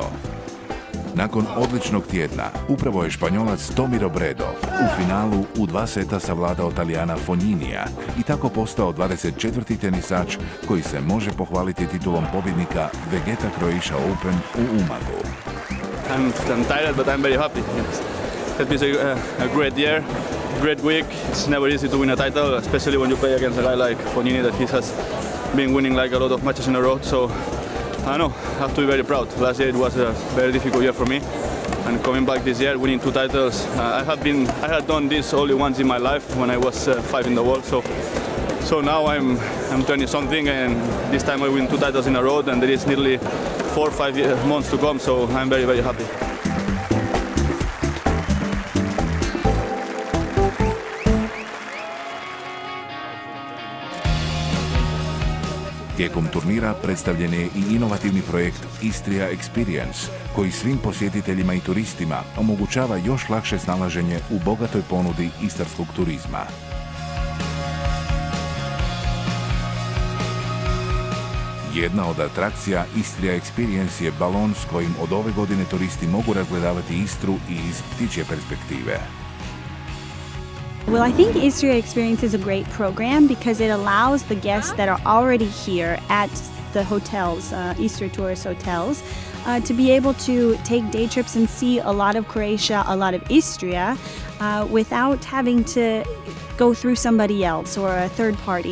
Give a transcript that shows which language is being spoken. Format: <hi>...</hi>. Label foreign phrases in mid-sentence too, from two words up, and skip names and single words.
<hr>Nakon odličnog tjedna, upravo je Španjolac Tommy Robredo u finalu u 2 seta savladao Talijana Fogninija i tako postao 24. tenisač koji se može pohvaliti titulom pobjednika Vegeta Croatia Open u Umagu.</hr> <en>I'm tired, but I'm very happy. It's been a great year, great week. It's never easy to win a title, especially when you play against a guy like Fognini that he has been winning like a lot of matches in a row. So I know, I have to be very proud. Last year it was a very difficult year for me, and coming back this year, winning 2 titles. I had done this only once in my life when I was 5 in the world. So now I'm 20 something, and this time I win 2 titles in a row, and there is nearly 4 or 5 months to come. So I'm very, very happy.</en> <hr>Tijekom turnira predstavljen je i inovativni projekt Istria Experience, koji svim posjetiteljima i turistima omogućava još lakše snalaženje u bogatoj ponudi istarskog turizma. Jedna od atrakcija Istria Experience je balon s kojim od ove godine turisti mogu razgledavati Istru i iz ptičje perspektive.</hr> <en>Well, I think Istria Experience is a great program because it allows the guests that are already here at the hotels, Istria Tourist hotels, to be able to take day trips and see a lot of Croatia, a lot of Istria, without having to go through somebody else or a third party.</en>